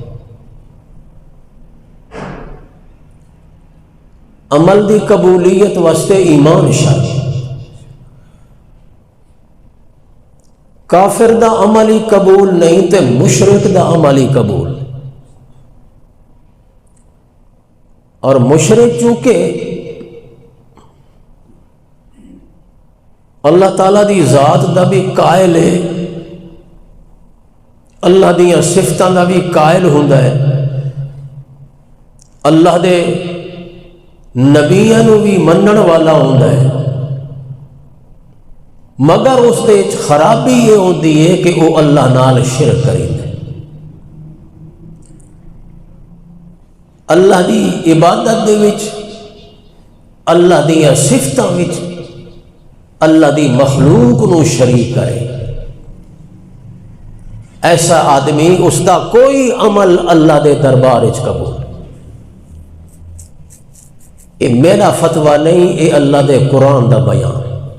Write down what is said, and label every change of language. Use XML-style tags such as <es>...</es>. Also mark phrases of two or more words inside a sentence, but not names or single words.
<pa>عمل دی قبولیت واسطے ایمان شرط، کافر دا عمل ہی قبول نہیں تے مشرک دا عمل ہی قبول۔ اور مشرک چونکہ اللہ تعالیٰ دی ذات دا بھی قائل ہے، اللہ دیاں صفتاں دا بھی قائل ہوندا ہے، اللہ دے نبیاں نو بھی منن والا ہوندا ہے، مگر اس دے خرابی یہ ہوندی ہے کہ وہ اللہ نال شرک کریندا ہے۔ اللہ دی عبادت دے وچ، اللہ دیاں صفتاں وچ اللہ دی مخلوق نو شریک کرے، ایسا آدمی اس دا کوئی عمل اللہ دے دربار وچ قبول۔ یہ میرا فتویٰ نہیں، یہ اللہ دے قرآن دا بیان ہے۔</pa>